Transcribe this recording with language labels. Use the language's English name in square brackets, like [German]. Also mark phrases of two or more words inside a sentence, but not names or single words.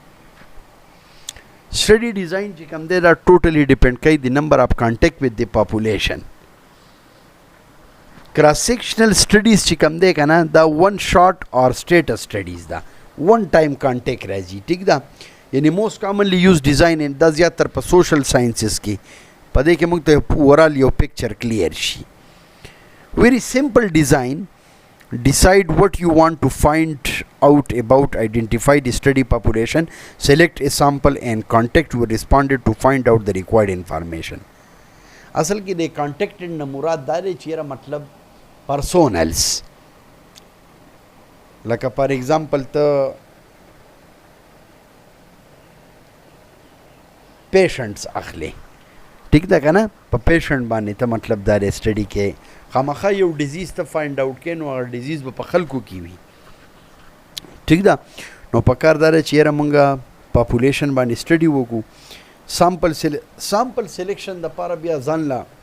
[English] study design [Pashto] چې کوم دی دا [English] totally depend [Pashto] کوي د [English] number of contact with [Pashto] د [English] population cross sectional studies [Pashto] چې کوم دی که نه دا [English] one shot or status studies ده one time contact [Pashto] راځي ټیک ده یعنی [English] most commonly use design [Pashto] دا زیاتر په [English] social sciences [Pashto] کې په دې کې موږ ته اوورال یو [English] picture clear [Pashto] شي [English] very simple design decide what you want to find out about identify the study population select a sample and contact your respondent to find out the required information [Pashto] اصل کې د contacted نه مراد دا دی چې یاره مطلب پرسونلز لکه [English] for example [Pashto] ته پیشنټس اخلي ټیک ده که نه په پیشنټ باندې ته مطلب دا دی سټډي کې خامخا یو ډیزیز ته [English] find out [Pashto] کې نو هغه ډیزیز به په خلکو کې وي ټیک ده نو پکار دا دی چې یاره مونږ پاپولیشن باندې سټډي وکړو [English] sample selection [Pashto] دپاره بیا ځان له